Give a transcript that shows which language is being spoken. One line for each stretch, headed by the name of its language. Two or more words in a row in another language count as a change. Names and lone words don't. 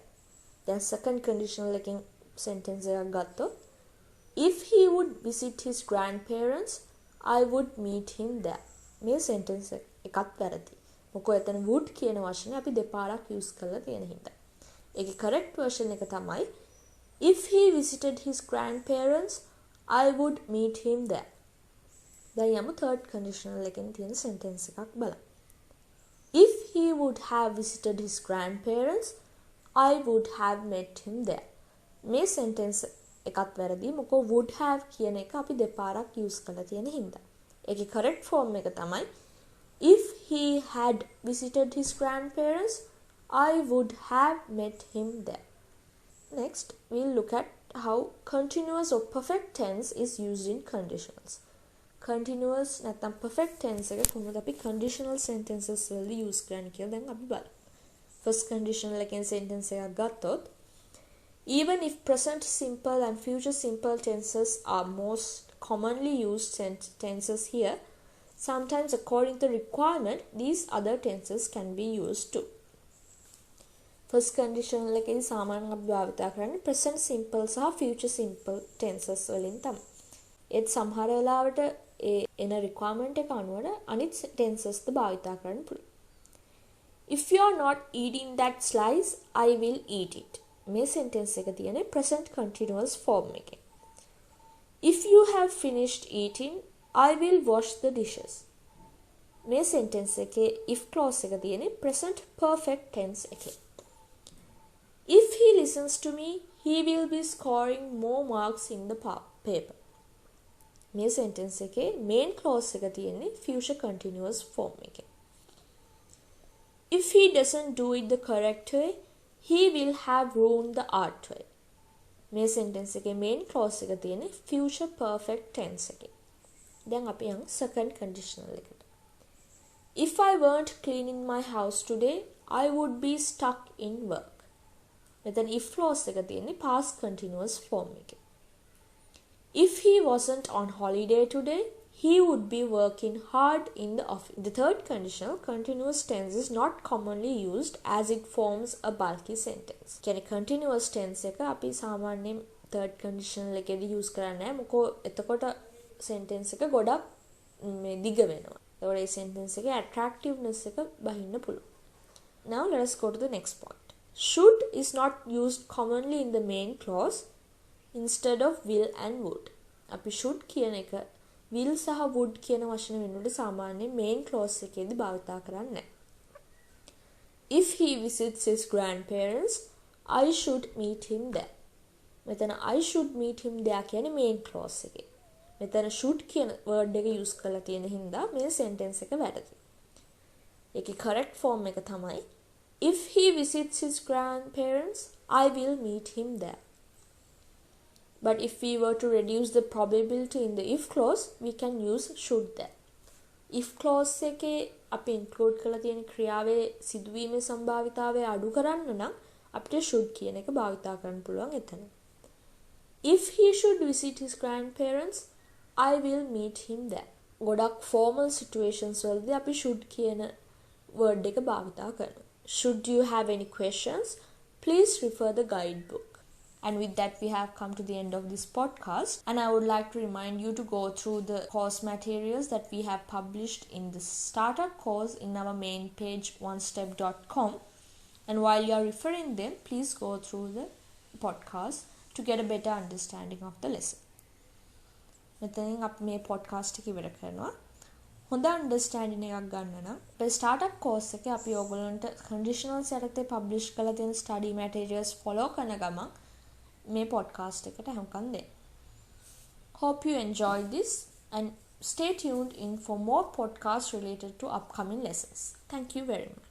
English: දැන් second conditional එකෙන් sentence
Sinhala: එකක් ගත්තොත්
English: if he would visit his grandparents, I would meet him there.
Sinhala: මේ sentence එකත් වැරදි. මොකෝ එතන would කියන වචනේ අපි දෙපාරක් use කරලා තියෙන හින්දා.
English: ඒකේ correct version
Sinhala: එක තමයි
English: if he visited his grandparents, I would meet him there.
Sinhala: දැන් යමු third conditional එකෙන් තියෙන sentence එකක් බලන්න.
English: If he would have visited his grandparents, I would have met him there.
Sinhala: මේ sentence එකත් වැරදි. මොකෝ
English: would have
Sinhala: කියන එක අපි දෙපාරක් use කරලා තියෙන හින්දා.
English: ඒකේ correct form
Sinhala: එක තමයි
English: if he had visited his grandparents, I would have met him there. Next, we'll look at how continuous or perfect tense is used in conditionals.
Sinhala: Continuous නැත්නම්
English: perfect tense
Sinhala: එක කොහොමද අපි
English: conditional sentences
Sinhala: වලදී use කරන්නේ කියලා දැන් අපි බලමු.
English: First conditional එකෙන් sentence
Sinhala: එකක් ගත්තොත්
English: even if present simple and future simple tenses are most commonly used tenses here, sometimes according to requirement these other tenses can be used too. First conditional
Sinhala: එකේදී සාමාන්‍යයෙන් අපි භාවිත කරන්නේ
English: present simple
Sinhala: සහ
English: future simple tenses
Sinhala: වලින් තමයි. ඒත් සමහර වෙලාවට එන requirement එක අනුව අනිත් tenses ද භාවිත කරන්න පුළුවන්.
English: If you are not eating that slice, I will eat it.
Sinhala: මේ sentence එක තියෙන්නේ
English: present continuous form
Sinhala: එකේ.
English: If you have finished eating, I will wash the dishes.
Sinhala: මේ sentence එකේ
English: if clause
Sinhala: එක තියෙන්නේ
English: present perfect tense
Sinhala: එකේ.
English: If he listens to me, he will be scoring more marks in the paper.
Sinhala: මේ sentence එකේ
English: main clause
Sinhala: එක තියෙන්නේ
English: future continuous form
Sinhala: එකේ.
English: If he doesn't do it the correct way, he will have ruined the artwork.
Sinhala: මේ sentence එකේ
English: main clause
Sinhala: එක තියෙන්නේ
English: future perfect tense
Sinhala: එකේ. දැන් අපි යමු second conditional එකට.
English: If I weren't cleaning my house today, I would be stuck in work.
Sinhala: මෙතන
English: if clause
Sinhala: එක තියෙන්නේ
English: past continuous form
Sinhala: එකේ.
English: If he wasn't on holiday today, he would be working hard in the office. The third conditional continuous tense is not commonly used as it forms a bulky sentence.
Sinhala: කියන්නේ
English: continuous tense
Sinhala: එක අපි සාමාන්‍යයෙන්
English: third conditional
Sinhala: එකේදී use කරන්නේ නැහැ. මොකෝ එතකොට sentence එක ගොඩක් මේ දිග වෙනවා. ඒවල ඒ sentence එකේ attractiveness එක බහින්න පුළුවන්.
English: Now let us go to the next point. Should is not used commonly in the main clause instead of will and would.
Sinhala: අපි should කියන එක will සහ would කියන වචන වෙනුවට සාමාන්‍යයෙන්
English: main clause
Sinhala: එකේදී භාවිත කරන්නේ නැහැ.
English: If he visits his grandparents, I should meet him there.
Sinhala: මෙතන
English: I should meet him there
Sinhala: කියන්නේ
English: main clause
Sinhala: එකේ. මෙතන should කියන word එක use කරලා තියෙන හින්දා මේ sentence එක වැරදි.
English: ඒකේ correct form
Sinhala: එක තමයි
English: if he visits his grandparents, I will meet him there. But if we were to reduce the probability in the if clause, we can use should there. If clause
Sinhala: එකේ අපි include කරලා තියෙන ක්‍රියාවේ සිදුවීමේ සම්භාවිතාවය අඩු කරන්න නම් අපිට should කියන එක භාවිතා කරන්න පුළුවන් එතන.
English: If he should visit his grandparents, I will meet him there.
Sinhala: ගොඩක්
English: formal situations
Sinhala: වලදී අපි should කියන word එක භාවිතා කරනවා.
English: Should you have any questions, please refer the guidebook. And with that, we have come to the end of this podcast. And I would like to remind you to go through the course materials that we have published in the starter course in our main page, onestep.com. And while you are referring them, please go through the podcast to get a better understanding of the lesson.
Sinhala: මෙතනින් අපි මේ podcast එක ඉවර කරනවා. හොඳ understanding එකක් ගන්න නම් අපේ
English: startup course
Sinhala: එකේ අපි ඔයගොල්ලන්ට conditionals යටතේ publish කරලා තියෙන
English: study materials follow
Sinhala: කරන ගමන් මේ podcast එකට අහුම්කම් දෙන්න.
English: Hope you enjoyed this and stay tuned in for more podcasts related to upcoming lessons. Thank you very much.